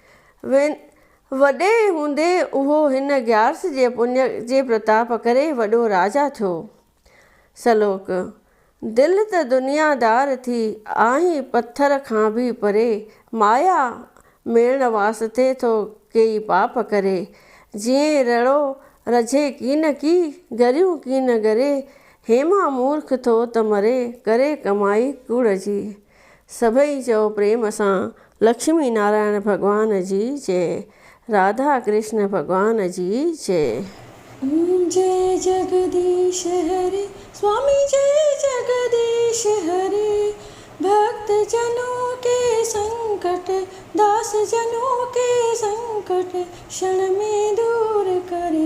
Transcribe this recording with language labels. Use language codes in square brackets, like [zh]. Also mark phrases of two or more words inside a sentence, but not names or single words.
[sd] वॾे हूंदे उहो हिन ग्यारस जे पुण्य जे प्रताप करे वॾो राजा थियो। सलोक। दिलि त दुनियादार थी आहीं पत्थर खां बि परे, माया मेण वास्ते थो केई पाप करे। जीअं रड़ो रझे कीन की, गरियूं कीन गरे, हेमा मूर्ख थो त मरे, करे कमाई कूड़ जी। सभई चओ प्रेम सां लक्ष्मी नारायण भॻवान जी जय, राधा कृष्ण भगवान जी जय। [hi] जय जगदीश हरे, स्वामी जय जगदीश हरे। भक्त जनों के संकट, दास जनों के संकट, क्षण में दूर करे।